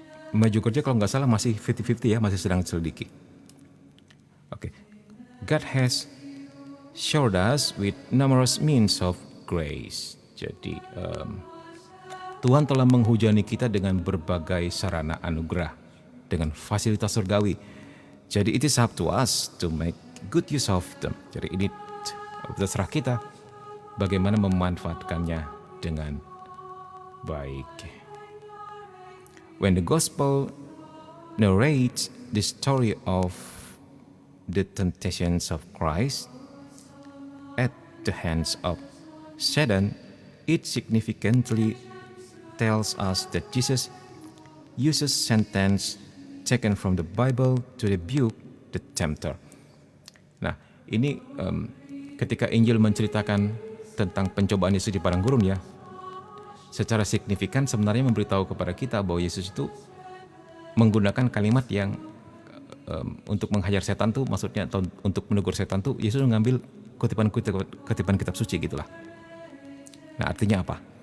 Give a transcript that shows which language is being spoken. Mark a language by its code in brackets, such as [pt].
[id] Medjugorje kalau nggak salah masih 50-50 ya, masih sedang diselidiki. Oke. [en] God has showed us with numerous means of grace. [id] Jadi Tuhan telah menghujani kita dengan berbagai sarana anugerah, dengan fasilitas surgawi. [en] Jadi it is up to us to make good use of them. [id] Jadi ini terserah kita bagaimana memanfaatkannya dengan baik. [en] When the gospel narrates the story of the temptations of Christ at the hands of Satan, it significantly tells us that Jesus uses sentence taken from the Bible to rebuke the tempter. [id] Nah, ini ketika Injil menceritakan tentang pencobaan Yesus di padang gurun ya, secara signifikan sebenarnya memberitahu kepada kita bahwa Yesus itu menggunakan kalimat yang untuk menghajar setan tuh, maksudnya atau untuk menegur setan tuh, Yesus mengambil kutipan kitab suci gitulah. Nah, artinya apa?